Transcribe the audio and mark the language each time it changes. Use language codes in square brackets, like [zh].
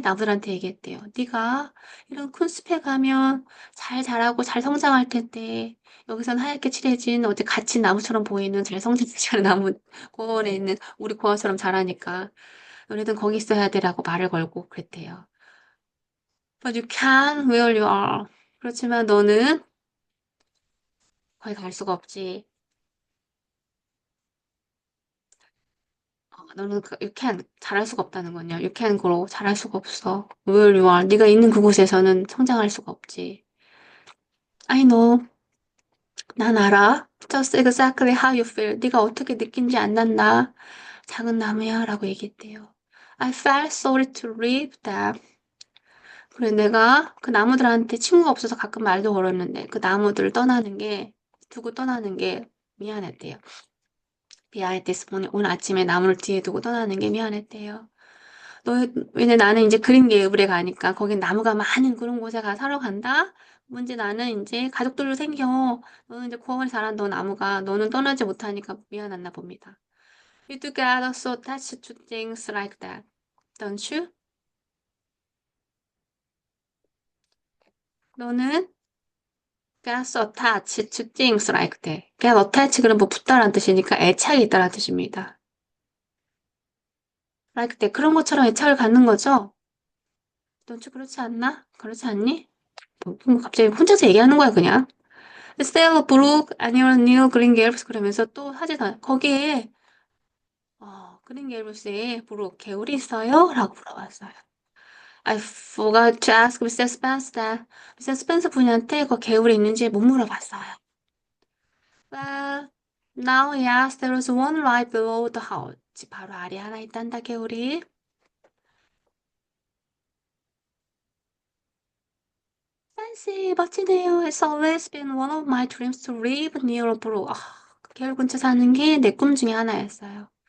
[ko] 나무들한테 얘기했대요. 네가 이런 큰 숲에 가면 잘 자라고 잘 성장할 텐데 여기선 하얗게 칠해진 어디 갇힌 나무처럼 보이는 잘 성장하지 않은 나무 공원에 있는 우리 공원처럼 자라니까 너네들 거기 있어야 돼라고 말을 걸고 그랬대요. [en] But you can where you are. [ko] 그렇지만 너는 거기 갈 수가 없지. 너는 you can 잘할 수가 없다는 거냐. [en] You can grow [ko] 잘할 수가 없어. [en] Where you are. [ko] 네가 있는 그곳에서는 성장할 수가 없지. [en] I know. [ko] 난 알아. [en] Just exactly how you feel. [ko] 네가 어떻게 느낀지 안 난다. 작은 나무야 라고 얘기했대요. [en] I felt sorry to leave them. [ko] 그래 내가 그 나무들한테 친구가 없어서 가끔 말도 걸었는데 그 나무들을 두고 떠나는 게 미안했대요. 미안했댔어. 오늘 아침에 나무를 뒤에 두고 떠나는 게 미안했대요. 왜냐 나는 이제 그린 계열에 가니까 거긴 나무가 많은 그런 곳에 가 살러 간다? 문제 나는 이제 가족들로 생겨. 너는 이제 구원을 잘한 너 나무가 너는 떠나지 못하니까 미안했나 봅니다. [en] You do get so attached to things like that, don't you? [ko] 너는 [en] get so attached to things like that. [ko] get attached 그럼 뭐 붙다라는 뜻이니까 애착이 있다라는 뜻입니다. like that 그런 것처럼 애착을 갖는 거죠? [en] don't you [ko] 그렇지 않나? 그렇지 않니? 뭐 갑자기 혼자서 얘기하는 거야 그냥. 스테어 브룩 아니면 뉴 그린 게이블스 그러면서 또 하지도 거기에 그린 게이블스에 브룩 개울이 있어요? 라고 물어봤어요. [en] I forgot to ask Mr. Spence that. Mr. [ko] Spence 분한테 그 개울이 있는지 못 물어봤어요. [en] Well, now yes, there is one right below the house. [ko] 집 바로 아래 하나 있단다 개울이. Fancy, 멋지네요. [en] It's always been one of my dreams to live near a brook. [ko] 그 개울 근처 사는 게 내 꿈 중에 하나였어요.